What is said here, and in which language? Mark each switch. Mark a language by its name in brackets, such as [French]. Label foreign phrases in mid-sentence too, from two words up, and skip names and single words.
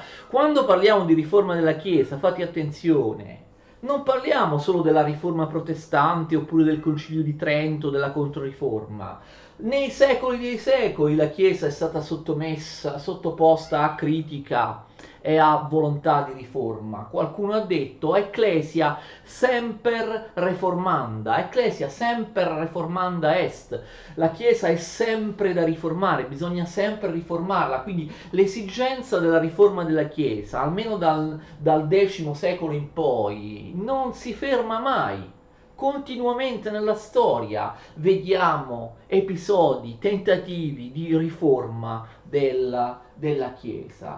[Italian] Quando parliamo di riforma della Chiesa, fate attenzione, non parliamo solo della riforma protestante oppure del Concilio di Trento, della Controriforma. Nei secoli dei secoli la Chiesa è stata sottoposta a critica e a volontà di riforma. Qualcuno ha detto [Latin] Ecclesia semper reformanda, Ecclesia semper reformanda est. [Italian] La Chiesa è sempre da riformare, bisogna sempre riformarla, quindi l'esigenza della riforma della Chiesa, almeno dal X secolo in poi, non si ferma mai. Continuamente nella storia vediamo episodi, tentativi di riforma della Chiesa.